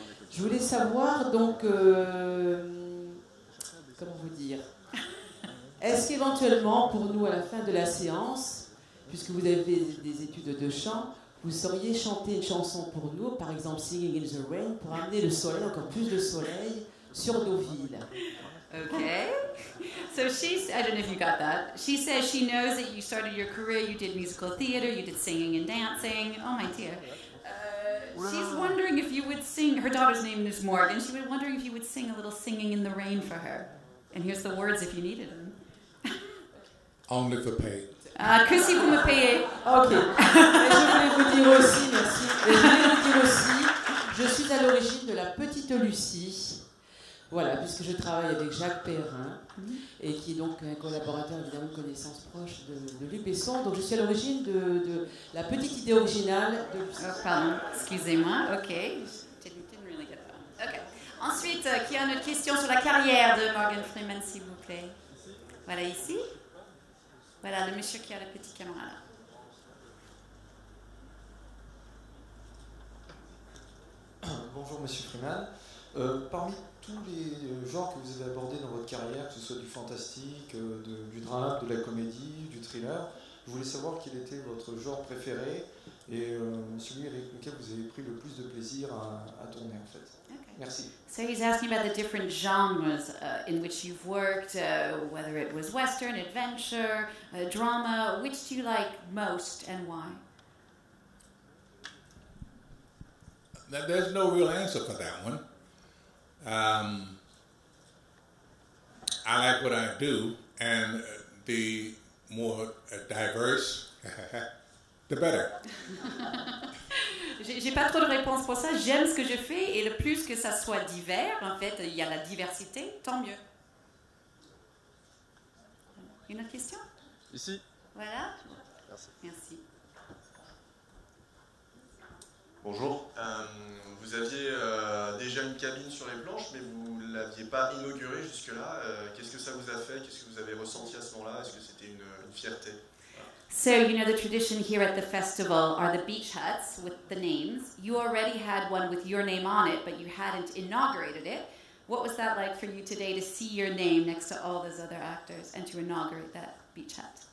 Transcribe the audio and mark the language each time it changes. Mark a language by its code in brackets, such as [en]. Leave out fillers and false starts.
[fr] Je voulais savoir, donc, comment vous dire, est-ce qu'éventuellement, pour nous, à la fin de la séance, puisque vous avez des études de chant, vous sauriez chanter une chanson pour nous, par exemple Singing in the Rain, pour amener le soleil, encore plus de soleil, sur Deauville. [en] Okay. So I don't know if you got that. She says she knows that you started your career, you did musical theater, you did singing and dancing. Oh my dear. She's wondering if you would sing, her daughter's name is Morgan, she was wondering if you would sing a little Singing in the Rain for her. And here's the words if you needed them. Only for pay. [fr] Que si vous me payez. Ok. Et je voulais vous dire aussi, merci. Et je voulais vous dire aussi, je suis à l'origine de la Petite Lucie. Voilà, puisque je travaille avec Jacques Perrin, et qui est donc un collaborateur, évidemment, de connaissance proche de Luc Besson. Donc je suis à l'origine de la petite idée originale de Lucie. Oh, pardon, excusez-moi. [en] Ok. Didn't really get that. Ok. [fr] Ensuite, qui a une autre question sur la carrière de Morgan Freeman, s'il vous plaît? Voilà, ici. Voilà, le monsieur qui a la petite caméra là. Bonjour Monsieur Freeman. Parmi tous les genres que vous avez abordés dans votre carrière, que ce soit du fantastique, du drame, de la comédie, du thriller, je voulais savoir quel était votre genre préféré et celui avec lequel vous avez pris le plus de plaisir à tourner en fait. [en] Okay. [fr] Merci. [en] So he's asking about the different genres in which you've worked, whether it was Western, adventure, drama. Which do you like most and why? There's no real answer for that one. I like what I do, and the more diverse, the better. [fr] J'ai pas trop de réponses pour ça. J'aime ce que je fais et le plus que ça soit divers, en fait, il y a la diversité, tant mieux. Une autre question? Ici. Voilà. Merci. Merci. Bonjour. Vous aviez déjà une cabine sur les planches, mais vous ne l'aviez pas inaugurée jusque-là. Qu'est-ce que ça vous a fait? Qu'est-ce que vous avez ressenti à ce moment-là? Est-ce que c'était une fierté? [en] So, you know, the tradition here at the festival are the beach huts with the names. You already had one with your name on it, but you hadn't inaugurated it. What was that like for you today to see your name next to all those other actors and to inaugurate that beach hut?